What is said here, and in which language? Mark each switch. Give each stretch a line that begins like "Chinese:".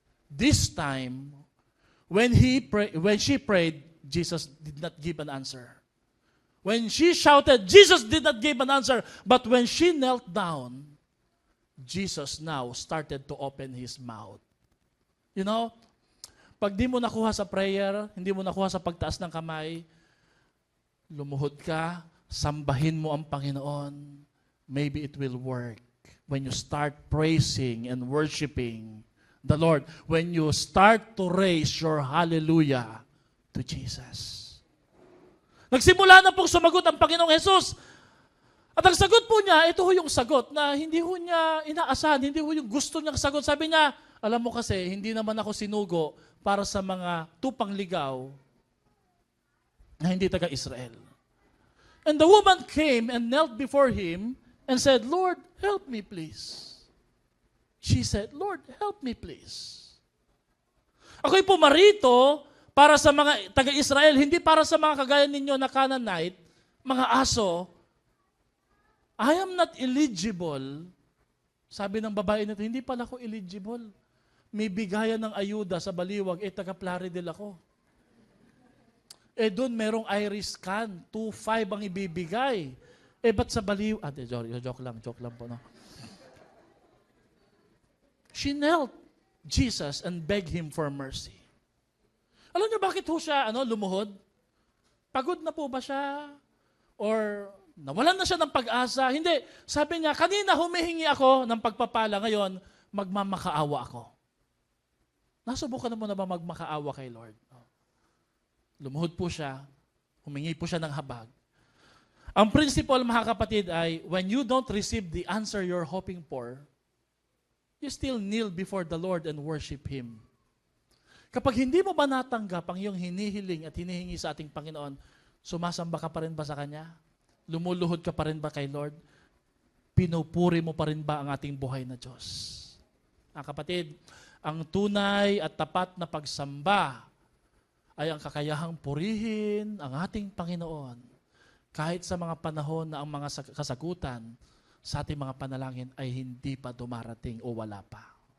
English: This time, when she prayed, Jesus did not give an answer. When she shouted, Jesus did not give an answer. But when she knelt down, Jesus now started to open His mouth. You know,
Filipino: pag di mo nakuha sa prayer, hindi mo nakuha sa pagtaas ng kamay, lumuhod ka, sambahin mo ang Panginoon,
English: maybe it will work. When you start praising and worshiping the Lord, when you start to raise your hallelujah to Jesus.
Filipino: Nagsimula na pong sumagot ang Panginoong Jesus. At ang sagot po niya, ito ho yung sagot na hindi ho niya inaasahan, hindi ho yung gusto niyang sagot. Sabi niya, alam mo kasi, hindi naman ako sinugo para sa mga tupang ligaw na hindi taga-Israel.
English: And the woman came and knelt before him and said, Lord, help me please. She said, Lord, help me please.
Filipino: Ako'y pumarito para sa mga taga-Israel, hindi para sa mga kagaya ninyo na Canaanite, mga aso.
English: I am not eligible.
Filipino: Sabi ng babae nito, hindi pala ako eligible. May bigayan ng ayuda sa Baliwag, taga-Plaridel ako. Doon merong iris scan, 2.5 ang ibibigay. Ba't sa Baliwag? Joke lang po. No?
English: She knelt Jesus and begged Him for mercy.
Filipino: Alam niyo bakit ho siya lumuhod? Pagod na po ba siya? Or nawalan na siya ng pag-asa? Hindi. Sabi niya, kanina humihingi ako ng pagpapala, ngayon magmamakaawa ako. Nasubukan mo na ba magmakaawa kay Lord? Lumuhod po siya, humingi po siya ng habag. Ang principle, mga kapatid, ay
English: when you don't receive the answer you're hoping for, you still kneel before the Lord and worship Him.
Filipino: Kapag hindi mo ba natanggap ang iyong hinihiling at hinihingi sa ating Panginoon, sumasamba ka pa rin ba sa Kanya? Lumuluhod ka pa rin ba kay Lord? Pinupuri mo pa rin ba ang ating buhay na Diyos? Kapatid, ang tunay at tapat na pagsamba ay ang kakayahang purihin ang ating Panginoon kahit sa mga panahon na ang mga kasagutan sa ating mga panalangin ay hindi pa dumarating o wala pa.